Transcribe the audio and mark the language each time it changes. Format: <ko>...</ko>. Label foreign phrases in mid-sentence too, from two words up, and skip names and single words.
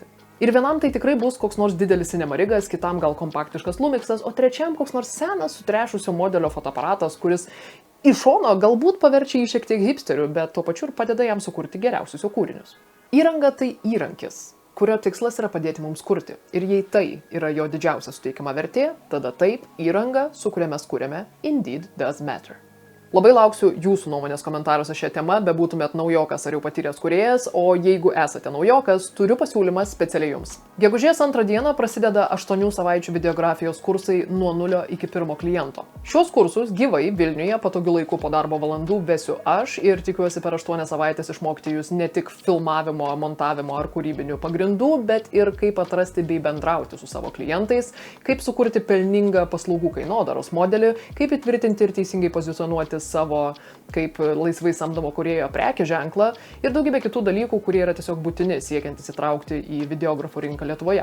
<lt>Ir vienam tai tikrai bus koks nors didelis cinemarigas, kitam gal kompaktiškas Lumixas, o trečiam koks nors senas sutrešusio modelio fotoaparatas, kuris iš šono galbūt paverčia jį šiek tiek hipsteriu, bet tuo pačiu ir padeda jam sukurti geriausius jo kūrinius. Įranga tai įrankis, kurio tikslas yra padėti mums kurti. Ir jei tai yra jo didžiausia suteikiama vertė, tada taip, įranga, su kuria mes kuriame,</lt> <en>indeed does matter.</en> <lt>Labai lauksiu jūsų nuomonės komentaruose šią temą, bebūtumėt naujokas ar jau patyręs kūrėjas, o jeigu esate naujokas, turiu pasiūlymą specialiai jums. Gegužės 2 dieną prasideda 8 savaičių videografijos kursai nuo 0 iki 1 kliento. Šios kursus gyvai Vilniuje patogiu laiku po darbo valandų vesiu aš ir tikiuosi per 8 savaitės išmokti jūs ne tik filmavimo, montavimo ar kūrybinių pagrindų, bet ir kaip atrasti bei bendrauti su savo klientais, kaip sukurti pelningą paslaugų kainodaros modelį, kaip įtvirtinti ir teisingai pozicionuoti savo kaip laisvai samdomo kūrėjo prekės ženklą ir daugybė kitų dalykų, kurie yra tiesiog būtini siekiant įsitraukti į videografų rinką Lietuvoje.</lt>